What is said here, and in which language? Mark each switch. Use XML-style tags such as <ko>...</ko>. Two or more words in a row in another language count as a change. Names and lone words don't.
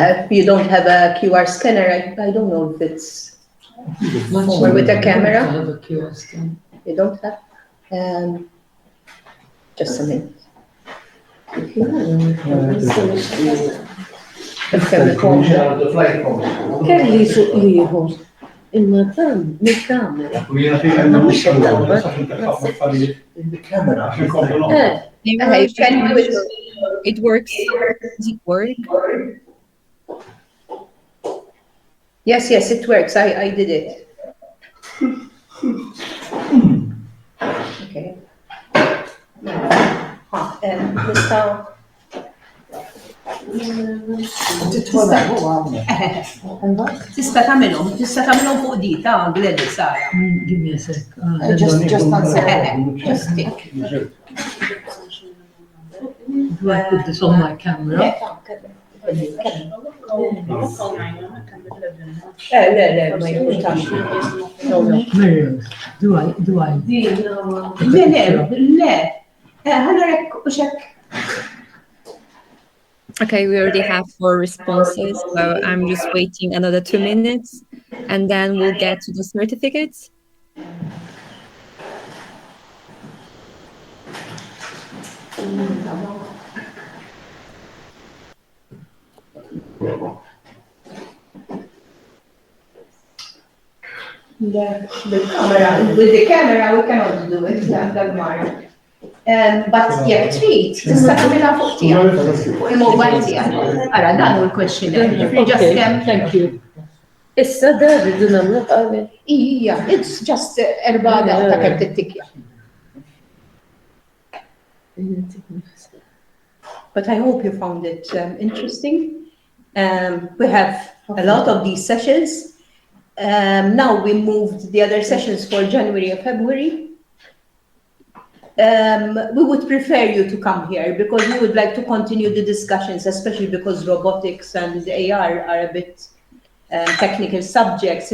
<en>you don't have a QR scanner, I don't know if it's, or with a camera. You don't have? Just a minute.</en> <mt>Kelli suq ieħor. Imma dan mill-kamera.</mt> <en>In the camera. Maybe it works. Does it work? Yes, it works. I did it. Okay.</en> <mt>Tista' tagħmilhom fuq di ta' Gledi Sara.</mt> <en>Give me a sec. Just answer. Just tick. Do I put this on my camera?</en> <mt>Le, ma jkunx.</mt> <en>Miriam, do I?</en> <mt>Le. Ħallurek u xek.</mt> <en>Okay, we already have 4 responses, so I'm just waiting another 2 minutes, and then we'll get to the certificates. With the camera, we cannot do it.</en> <mt>But jekk trid, tista' tagħmilha fuq tiegħek, fuq il-mobile tiegħek. Ara dan hu l-questionnaire.</mt> <en>Thank you.</en> <mt>Issa da rridu nagħmlu qabel. Ija,</mt> <en>it's just</en> <mt>erba' ta' kemm tittikja.</mt> <en>But I hope you found it interesting. We have a lot of these sessions. Now we moved the other sessions for January and February. We would prefer you to come here because we would like to continue the discussions, especially because robotics and AR are a bit technical subjects.</en>